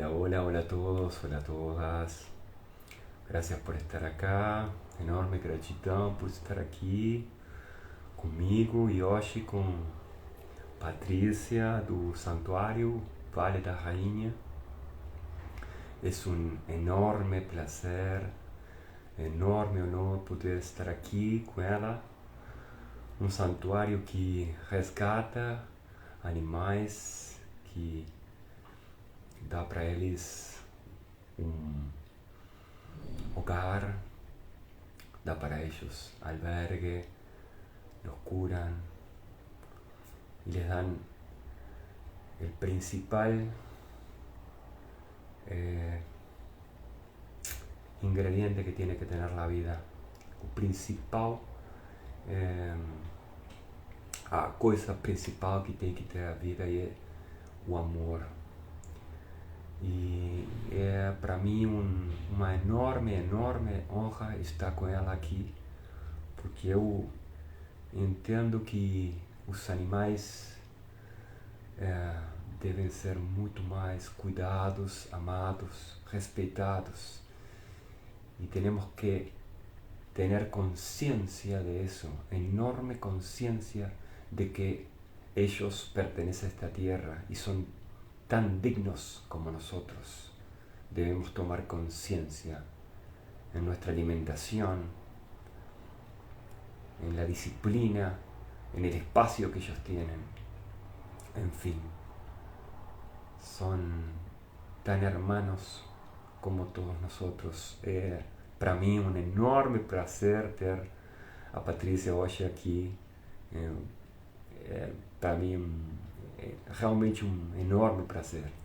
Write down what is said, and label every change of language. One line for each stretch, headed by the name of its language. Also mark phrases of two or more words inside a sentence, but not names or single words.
Spanish: Hola, hola a todos, hola a todas. Gracias por estar acá.
Portuguese: Enorme gratidão por estar aqui comigo e hoje com Patrícia do Santuário Vale da Rainha. É um enorme prazer, enorme honor poder estar aqui com ela. Um santuário que resgata animais, que dá para eles um hogar, dá para
Spanish: ellos albergue, los curan y les dan el principal eh, ingrediente que tiene que tener la vida.
Portuguese: O principal, eh, a coisa principal que tem que ter a vida é o amor. E é para mim uma enorme, enorme honra estar com ela aqui, porque eu entendo que os animais devem ser muito mais cuidados, amados, respeitados.
Spanish: Y tenemos que tener conciencia de eso, enorme conciencia de que ellos pertenecen a esta tierra y son tan dignos como nosotros. Debemos tomar conciencia en nuestra alimentación, en la disciplina, en el espacio que ellos tienen. En fin, son tan hermanos como todos nosotros.
Portuguese: Para mim um enorme prazer ter a Patrícia hoje aqui. Para mim é realmente um enorme prazer.